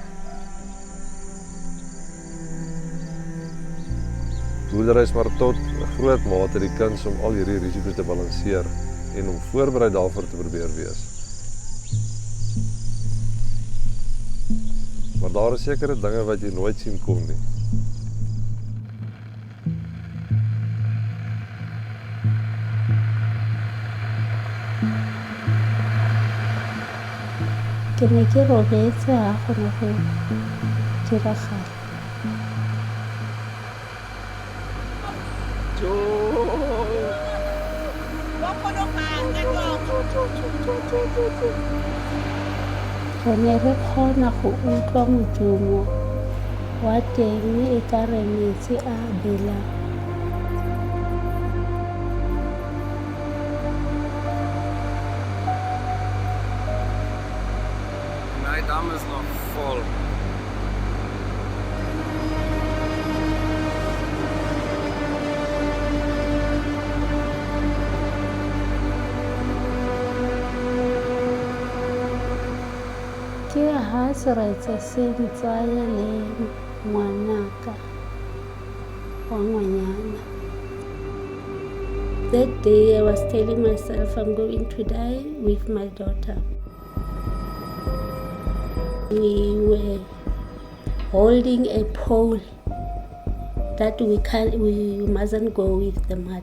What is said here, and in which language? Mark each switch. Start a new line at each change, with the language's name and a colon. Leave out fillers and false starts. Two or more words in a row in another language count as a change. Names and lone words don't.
Afrikaans: Boerdery is maar tot 'n groot mate die kuns om al hierdie risiko's te balanseer en om voorberei daarvoor te probeer wees. Maar daar is sekere dinge wat jy nooit sien kom nie.
Tswana: Ke ne ke robetse ha go ne go diragala. Joe! Re ne re kgona go utlwa modumo wa teng e ka re metsi a belang.
Afrikaans: My dam is nog vol.
Tswana: Ke ha seretse se ntsaya le ngwanaka wa ngwanyana.
English: That day I was telling myself I'm going to die with my daughter. We were holding a pole that we mustn't go with the mud.